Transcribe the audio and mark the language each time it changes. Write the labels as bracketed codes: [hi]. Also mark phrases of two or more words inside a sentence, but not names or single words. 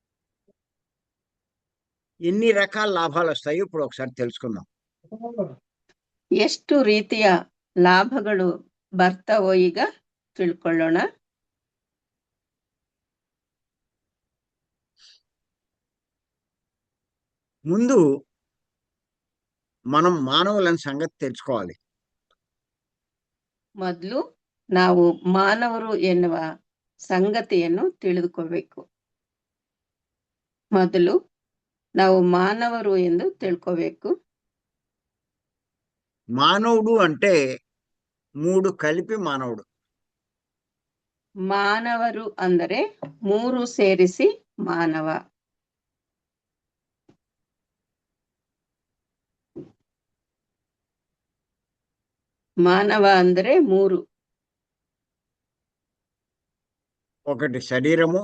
[te] ఎన్ని రకాల లాభాలు వస్తాయో ఇప్పుడు ఒకసారి తెలుసుకుందాం. [kn] ಎಷ್ಟು ರೀತಿಯ ಲಾಭಗಳು ಬರ್ತಾವೋ ಈಗ ತಿಳ್ಕೊಳ್ಳೋಣ. [te] ముందు మనం మానవులని సంగతి తెలుసుకోవాలి. [kn] ಮೊದಲು ನಾವು ಮಾನವರು ಎನ್ನುವ ಸಂಗತಿಯನ್ನು ತಿಳಿದುಕೋಬೇಕು. ಮೊದಲು ನಾವು ಮಾನವರು ಎಂದು ತಿಳ್ಕೋಬೇಕು. [te] మానవుడు అంటే 3 కలిపి మానవుడు. [kn] ಮಾನವರು ಅಂದರೆ 3 ಸೇರಿಸಿ ಮಾನವ. ಮಾನವ ಅಂದರೆ 3. [te] ఒకటి శరీరము,